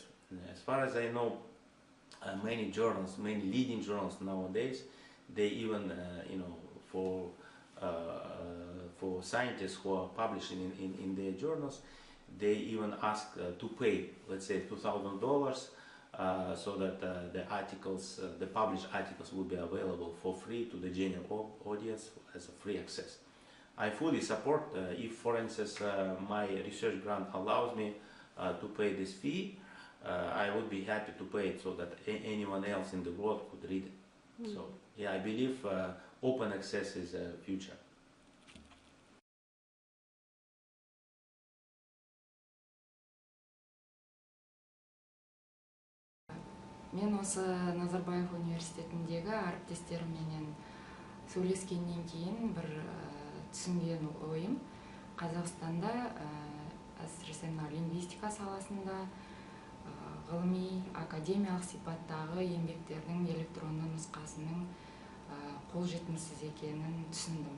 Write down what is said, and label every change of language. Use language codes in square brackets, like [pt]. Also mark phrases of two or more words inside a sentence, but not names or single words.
[en] As far as I know, many journals, many leading journals nowadays, they even, for scientists who are publishing in their journals, they even ask to pay, let's say, $2,000, so that the articles, the published articles, will be available for free to the general audience as a free access. I fully support, if, for instance, my research grant allows me to pay this fee, I would be happy to pay it so that anyone else in the world could read it. So, yeah, I believe open access is a future. [kk] Мен осы Назарбаев университетіндегі әріптестеріммен сөйлескеннен кейін бір түсінген ойым, Қазақстанда әсіресе лингвистика саласында ғылыми, академиялық сипаттағы еңбектердің электронды нұсқасының қолжетімсіз екенін түсіндім.